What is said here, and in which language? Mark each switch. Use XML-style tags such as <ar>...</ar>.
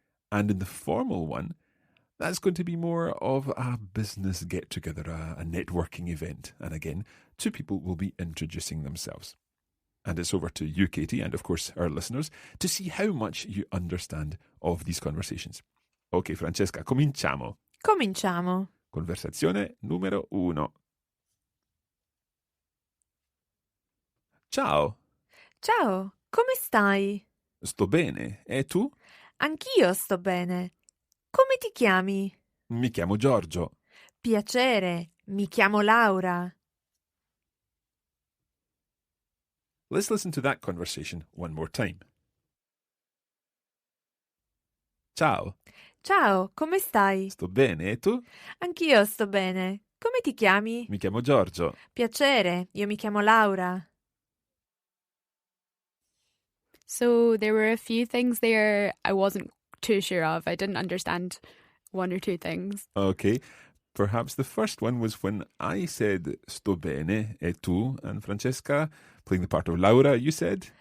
<en>And in the formal one, that's going to be more of a business get-together, a networking event. And again, two people will be introducing themselves. And it's over to you, Katie, and of course our listeners, to see how much you understand of these conversations.</en> <it>Okay, Francesca, cominciamo. Cominciamo. Conversazione numero 1. Ciao. Ciao, come stai? Sto bene. E tu? Anch'io sto bene. Come ti chiami? Mi chiamo Giorgio. Piacere, mi chiamo Laura.</it> <en>Let's listen to that conversation one more time.</en> <it>Ciao. Ciao, come stai? Sto bene. E tu? Anch'io sto bene. Come ti chiami? Mi chiamo Giorgio. Piacere, io mi chiamo Laura.</it> <en>So there were a few things there I wasn't too sure of. I didn't understand one or two things. Okay. Perhaps the first one was when I said</en> <it>sto bene e tu,</it> <en>and Francesca, playing the part of Laura, you said?</en>